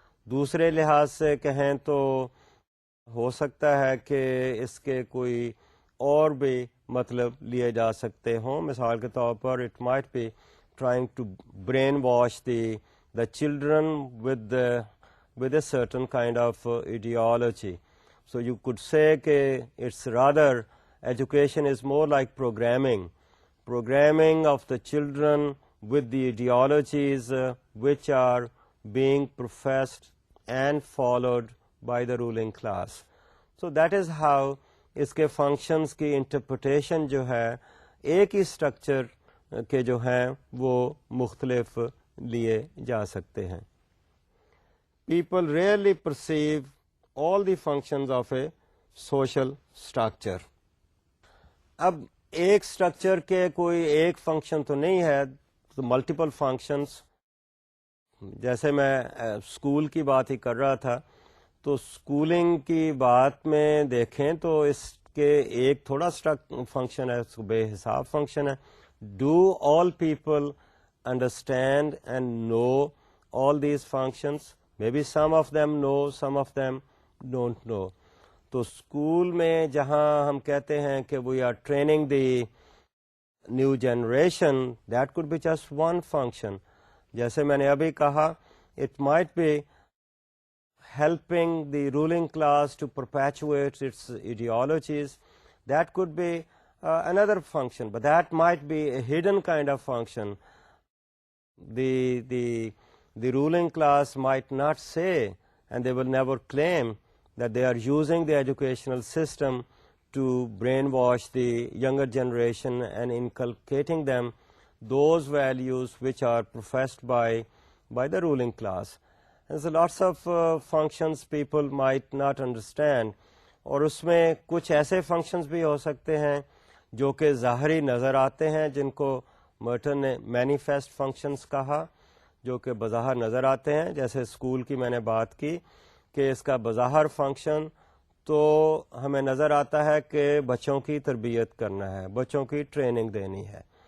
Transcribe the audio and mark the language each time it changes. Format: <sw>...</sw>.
<ur>دوسرے لحاظ سے کہیں تو ہو سکتا ہے کہ اس کے کوئی اور بھی مطلب لیے جا سکتے ہوں. مثال کے طور پر</ur> <en>It might be trying to brainwash the children with a certain kind of ideology. So you could say that it's rather education is more like programming of the children with the ideologies which are being professed and followed by the ruling class. So that is how</en> <ur>اس کے functions کی interpretation جو ہے ایک ہی structure کے جو ہیں وہ مختلف لیے جا سکتے ہیں.</ur> <en>People rarely perceive all the functions of a social structure.</en> <ur>اب ایک اسٹرکچر کے کوئی ایک فنکشن تو نہیں ہے, تو ملٹیپل فنکشنز. جیسے میں اسکول کی بات ہی کر رہا تھا, تو اسکولنگ کی بات میں دیکھیں تو اس کے ایک تھوڑا فنکشن ہے, اس کو بے حساب فنکشن ہے.</ur> <en>Do all people understand and know all these functions? May be some of them know, some of them don't know.</en> <ur>تو اسکول میں جہاں ہم کہتے ہیں کہ</ur> <en>We are training the new generation, that could be just one function.</en> <ur>جیسے میں نے ابھی کہا,</ur> <en>It might be helping the ruling class to perpetuate its ideologies. That could be another function, but that might be a hidden kind of function. The ruling class might not say, and they will never claim, that they are using the educational system to brainwash the younger generation and inculcating them those values which are professed by the ruling class. There's lots of functions people might not understand,</en> <ur>اور اس میں کچھ ایسے functions بھی ہو سکتے ہیں جو کہ ظاہری نظر آتے ہیں, جن کو مرٹن نے مینیفیسٹ فنکشنز کہا, جو کہ بظاہر نظر آتے ہیں. جیسے اسکول کی میں نے بات کی کہ اس کا بظاہر فنکشن تو ہمیں نظر آتا ہے کہ بچوں کی تربیت کرنا ہے, بچوں کی ٹریننگ دینی ہے.</ur>